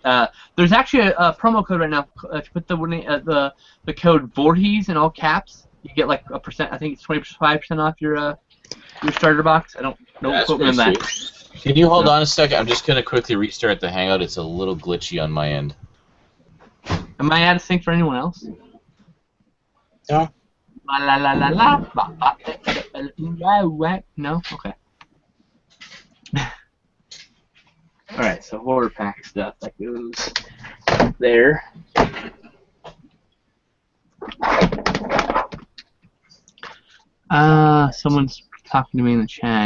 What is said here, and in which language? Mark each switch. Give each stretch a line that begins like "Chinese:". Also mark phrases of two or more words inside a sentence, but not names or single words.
English: There's actually a promo code right now. Put the code Voorhees in all caps. You get like a percent. I think it's 25% off your starter box. Don't That's quote me on pretty that. sweet. Can you hold on a second? I'm just going to quickly restart the Hangout. It's a little glitchy on my end. Am I out of sync for anyone else? No. La la la la la. No. Okay. All right. So horror pack stuff that goes there. Someone's talking to me in the chat.